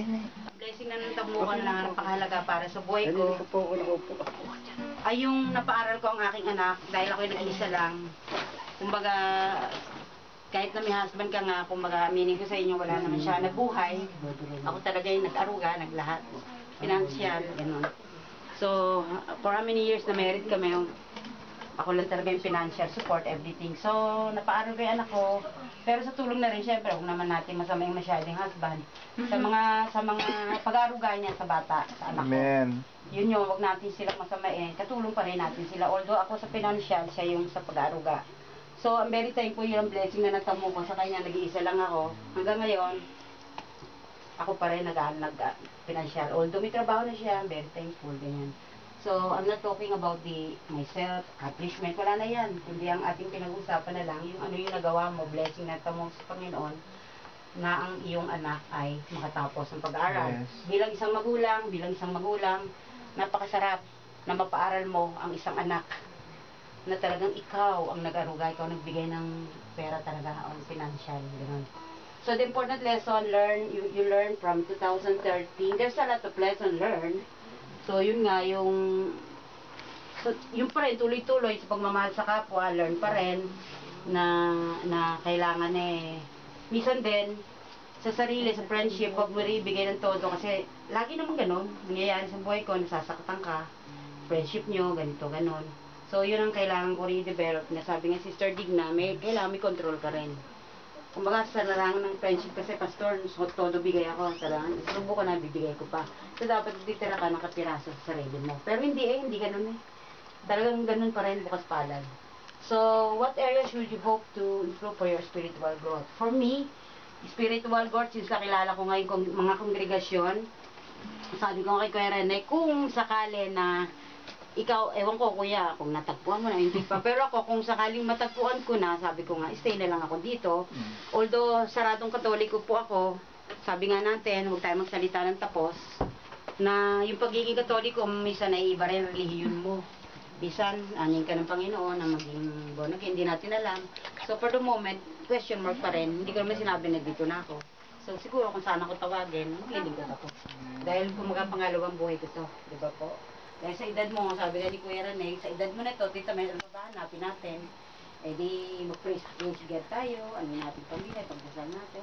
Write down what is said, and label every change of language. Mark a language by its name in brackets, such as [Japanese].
[Filipino] Ang blessing na natamo ko na napakahalaga para sa buhay ko ay yung napaaral ko ang aking anak dahil ako'y nag-iisa lang. Kumbaga, kahit na may husband ka nga, kumbaga, meaning ko sa inyo, wala naman siya nabuhay. Ako talaga yung nag-aruga, naglahat. Financial, gano'n. [English] So, for how many years na married kami, [Filipino] ako lang talaga yung [English] financial support, everything. [Filipino] So, napaaral ko yung anak ko. Pero sa tulong na rin, syempre, huwag naman natin masama yung masyadong husband. Sa mga pag-aruga niya sa bata, sa anak ko. Amen. Yun yung, huwag natin silang masamain. Katulong pa rin natin sila. Although ako sa financial, siya yung sa pag-aruga. So, [English] I'm very thankful [Filipino] yung blessing na natamo ko sa kanya. Nag-iisa lang ako. Hanggang ngayon, ako pa rin nag-financial. [English] Although [Filipino] may trabaho na siya, [English] I'm very thankful. Ganyan. So, I'm not talking about myself, accomplishment. [Filipino] Wala na yan. Kundi ang ating pinag-usapan na lang, yung ano yung nagawa mo, blessing na natamo sa Panginoon, na ang iyong anak ay makatapos ng pag-aaral. [English] Yes. [Filipino] Bilang isang magulang, napakasarap na mapaaral mo ang isang anak na talagang ikaw ang nag-aruga, ikaw nagbigay ng pera talaga o financial, gano'n. [English] So the important lesson you learn from 2013. There's a lot of lesson learned. [Filipino] So yun nga yung pa rin tuloy-tuloy sa pagmamahal sa kapwa, learn pa rin na kailangan minsan din sa sarili, sa friendship, huwag mo rin ibigay ng todo kasi lagi naman ganun, nangyayari sa buhay ko, nasasaktan ka, friendship nyo, ganito, ganon. So, yun ang kailangan ko rin-develop na sabi nga Sister Digna, kailangan may control ka rin. Kumbaga sa larangan ng friendship kasi, pastor, todo bigay ako sa larangan. Subo ko na, bibigay ko pa. So, dapat titira ka ng kapiraso sa sarili mo. Pero hindi ganun Talagang ganun pa rin, bukas palad. [English] So, what areas should you hope to improve for your spiritual growth? [Filipino] For me, spiritual growth, since nakilala ko ngayon mga kongregasyon, sabi ko kay Kuya Rene, kung sakali na ikaw, ewan ko kuya, kung natagpuan mo na, hindi pa. Pero ako, kung sakaling matagpuan ko na, sabi ko nga, stay na lang ako dito. Although, saradong katoliko po ako, sabi nga natin, huwag tayo magsalita ng tapos, na yung pagiging katoliko, minsan ay iba rin relihiyon mo. Minsan, aning ka ng Panginoon, na maging born again, hindi natin alam. [English] So, for the moment, question mark pa rin. [Filipino] Hindi ko naman sinabi na dito na ako. So, siguro kung saan ako tawagin, maglilingkod ako. Dahil kumaga pangalawang buhay ko to, di ba po? Dahil sa edad mo, sabi nga ni Kuya Rene, sa edad mo na ito, tita, may hanapin natin. Eh di, mag-praise together tayo, ano natin pamilya, pagdasal natin.